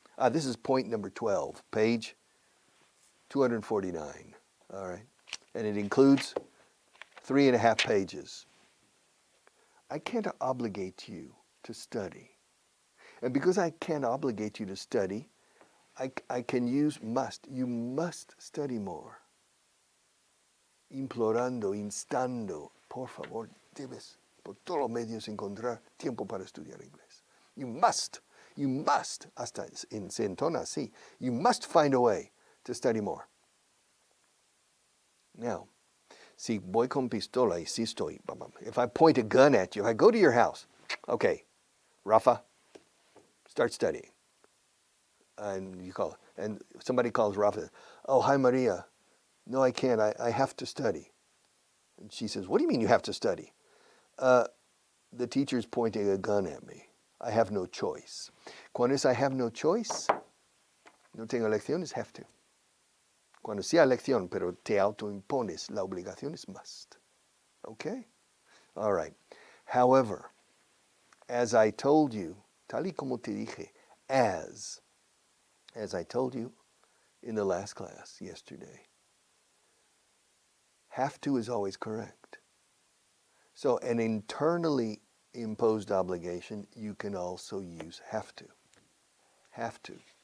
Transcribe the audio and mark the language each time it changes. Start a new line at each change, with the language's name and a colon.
English: This is point number 12, page 249. All right. And it includes 3.5 pages. I can't obligate you to study. And because I can't obligate you to study, I can use must. You must study more.
Spanish: Implorando, instando, por favor, debes por todos los medios encontrar tiempo para estudiar inglés.
English: You must,
Spanish: hasta se entona así,
English: you must find a way to study more. Now,
Spanish: si voy con pistola y si estoy,
English: if I point a gun at you, if I go to your house, okay, Rafa, start studying. And you call, and somebody calls Rafa, oh, hi Maria. No, I can't. I have to study. And she says, what do you mean you have to study? The teacher's pointing a gun at me. I have no choice.
Spanish: Cuando es
English: I have no choice,
Spanish: no tengo elección, es
English: have to.
Spanish: Cuando sea elección, pero te autoimpones, la obligación es must.
English: Okay? All right. However, as I told you,
Spanish: tal y como te dije,
English: as I told you in the last class yesterday, have to is always correct. So an internally imposed obligation, you can also use have to. Have to.